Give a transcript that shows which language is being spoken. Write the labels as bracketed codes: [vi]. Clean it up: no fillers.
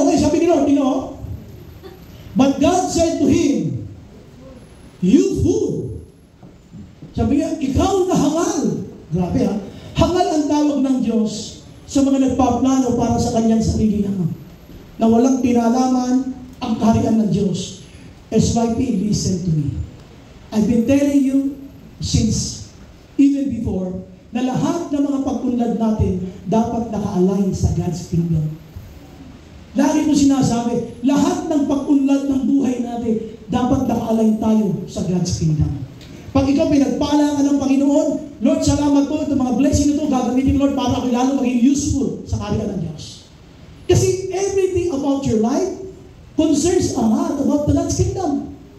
[en] Okay, [tl] sabi ni Lord, [en] but God said to him, you fool. [tl] Sabi niya, ikaw na hangal. Grabe ha. Hangal ang tawag ng Diyos sa mga nagpaplano para sa kanyang sarili naman. Na walang pinalaman ang kaharian ng Diyos. [en] SYP, listen to me. I've been telling you since even before [tl] na lahat ng mga pagpunlad natin dapat naka-align sa [en] God's kingdom. [tl] Lagi ko sinasabi, lahat ng pag-unlad ng buhay natin, dapat naka-align tayo sa God's kingdom. Pag ikaw pinagpala ka ng Panginoon, Lord, salamat po, itong mga blessing ito, gagamitin Lord para ako lalo maging useful sa kaharian ng Diyos. Kasi [en] everything about your life concerns a lot about the God's kingdom.